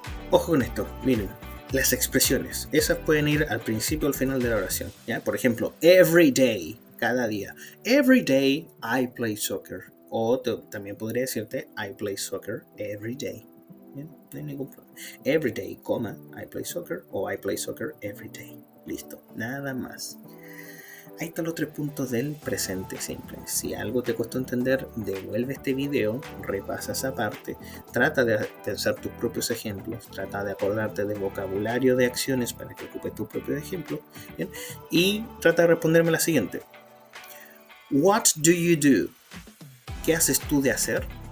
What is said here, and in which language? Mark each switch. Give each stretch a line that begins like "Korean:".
Spanish: Ojo con esto, miren, las expresiones, esas pueden ir al principio o al final de la oración, ¿ya? Por ejemplo,
English: every day,
Spanish: cada día.
English: Every day I play soccer.
Spanish: O también podría decirte
English: I play soccer every day.
Spanish: ¿Bien? No hay ningún problema.
English: Every day, coma, I play soccer o I play soccer every day.
Spanish: Listo, nada más. Ahí están los 3 puntos del presente simple. Si algo te costó entender, devuelve este video, repasa esa parte, trata de pensar tus propios ejemplos, trata de acordarte del vocabulario de acciones para que ocupes tu propio ejemplo, ¿bien? Y trata de responderme la siguiente.
English: What do you do?
Spanish: ¿Qué haces tú de hacer?